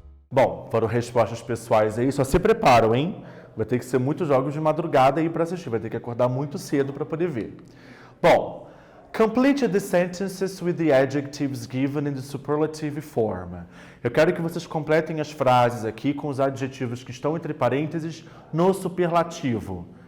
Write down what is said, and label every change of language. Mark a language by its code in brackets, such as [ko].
[pt] Bom, foram respostas pessoais aí, só se preparam, hein? Vai ter que ser muitos jogos de madrugada aí para assistir, vai ter que acordar muito cedo para poder ver. Bom, [en] Complete the sentences with the adjectives given in the superlative form. [pt] Eu quero que vocês completem as frases aqui com os adjetivos que estão entre parênteses no superlativo.